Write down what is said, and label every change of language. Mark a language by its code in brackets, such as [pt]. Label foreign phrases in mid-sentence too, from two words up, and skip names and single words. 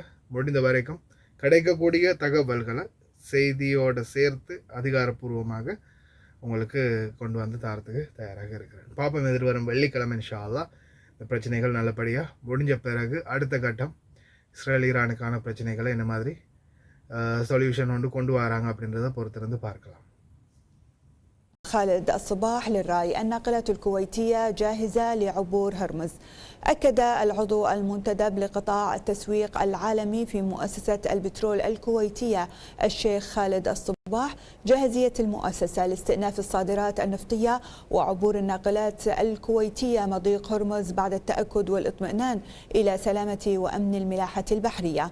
[ta] முடிந்த வரைக்கும் கிடைக்கக்கூடிய தகவல்களை செய்தியோடு சேர்த்து அதிகாரப்பூர்வமாக உங்களுக்கு கொண்டு வந்து தரத்துக்கு தயாராக இருக்கிறேன். பாப்போம் எதிர்வரும் வெள்ளிக்கிழமை [ar] إن شاء الله [ta] இந்த பிரச்சனைகள் நல்லபடியாக முடிஞ்ச பிறகு அடுத்த கட்டம் இஸ்ரேல் ஈரானுக்கான பிரச்சனைகளை என்ன மாதிரி சொல்யூஷன் கொண்டு வராங்க அப்படின்றத பொறுத்திருந்து பார்க்கலாம். [ar] خالد الصباح للرأي. الناقلة الكويتية جاهزة لعبور هرمز. أكد العضو المنتدب لقطاع التسويق العالمي في مؤسسة البترول الكويتية الشيخ خالد الصباح جاهزية المؤسسة لاستئناف الصادرات النفطية وعبور الناقلات الكويتية مضيق هرمز بعد التأكد والاطمئنان إلى سلامة وأمن الملاحة البحرية.